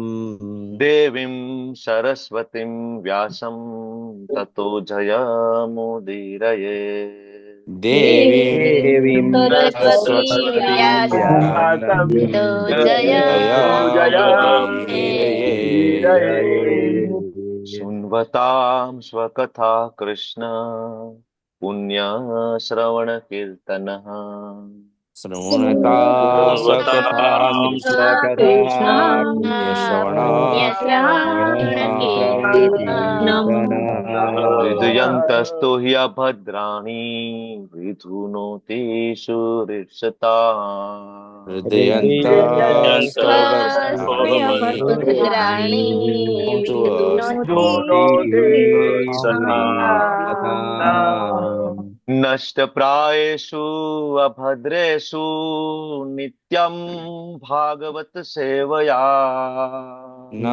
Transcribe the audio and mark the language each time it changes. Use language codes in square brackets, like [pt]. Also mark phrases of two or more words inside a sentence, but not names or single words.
[sa] દેવીં સરસ્વતીં વ્યાસં તતો જયમુદીરયે. દેવીં સરસ્વતી વ્યાસં જયમુદીરયે. શૃण्वतां स्वकथा कृष्ण पुण्यश्रवणकीर्तनः. શૃણ્વતા સકથા કૃષ્ણ પુણ્યશ્રવણાય. हृदयन्तस्तु ह्यभद्राणि विधुनोति सुहृत्सता. नष्टप्रायेषु अभद्रेषु नित्यं भागवत सेवया.